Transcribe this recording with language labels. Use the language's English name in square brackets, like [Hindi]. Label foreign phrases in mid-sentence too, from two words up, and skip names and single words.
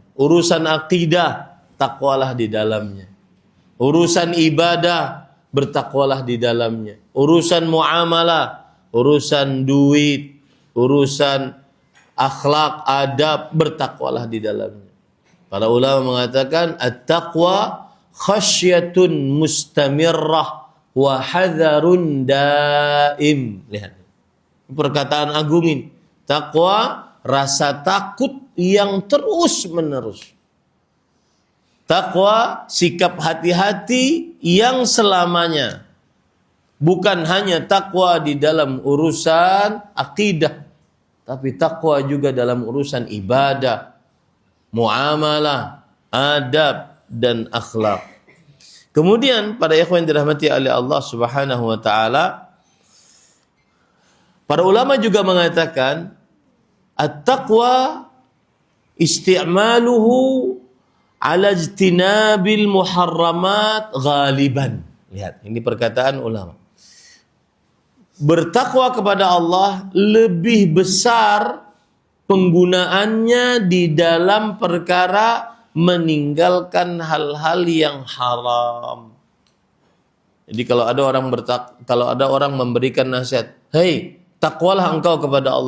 [Indonesian] Urusan akidah, takwalah di dalamnya. Urusan ibadah, bertakwalah di dalamnya. Urusan muamalah, urusan duit, urusan akhlak, adab, bertakwalah di dalamnya. Para ulama mengatakan [Arabic] التقوى خشية مستمرة وحذر دائم. [Indonesian] Lihat. Perkataan agung ini. Takwa, rasa takut yang terus menerus. Takwa, sikap hati-hati yang selamanya. Bukan hanya takwa di dalam urusan akidah, tapi takwa juga dalam urusan ibadah, muamalah, adab, dan akhlak. Kemudian para ikhwan yang dirahmati oleh Allah [Arabic] سبحانه وتعالى, [Indonesian] para ulama juga mengatakan [Arabic] التقوى استعماله على اجتناب المحرمات غالبا. [Indonesian] Lihat, ini perkataan ulama. Bertakwa kepada Allah lebih besar penggunaannya di dalam perkara meninggalkan hal-hal yang haram. Jadi kalau ada orang memberikan nasihat, "Hei, takwalah engkau kepada Allah."